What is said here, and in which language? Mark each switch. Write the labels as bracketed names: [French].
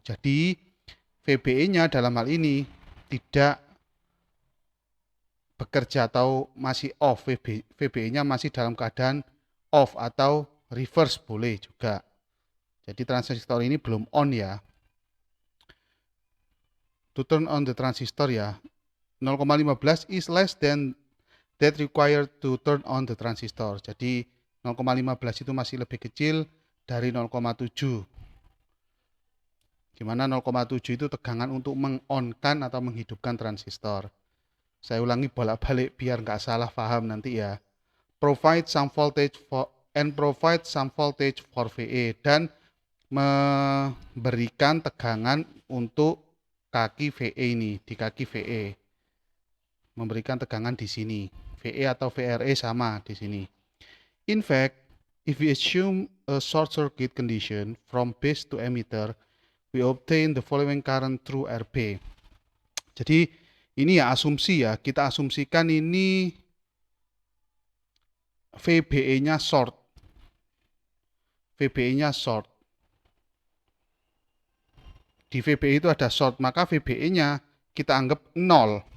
[Indonesian] Jadi VBE-nya dalam hal ini tidak bekerja atau masih off. VBE-nya masih dalam keadaan off atau reverse boleh juga. Jadi transistor ini belum on ya. [English] To turn on the transistor ya, 0,15 is less than that required to turn on the transistor. [Indonesian] Jadi 0,15 itu masih lebih kecil dari 0,7. Dimana 0,7 itu tegangan untuk meng-on-kan atau menghidupkan transistor. Saya ulangi bolak-balik biar nggak salah paham nanti ya. [English] Provide some voltage for VE [Indonesian] dan memberikan tegangan untuk kaki VE ini, di kaki VE. Memberikan tegangan di sini. VE atau VRE sama di sini. [English] In fact, if we assume a short circuit condition from base to emitter, we obtain the following current through RB. [Indonesian] Jadi ini ya asumsi ya, kita asumsikan ini VBE-nya short. VBE-nya short. Di VBE itu ada short, maka VBE-nya kita anggap 0.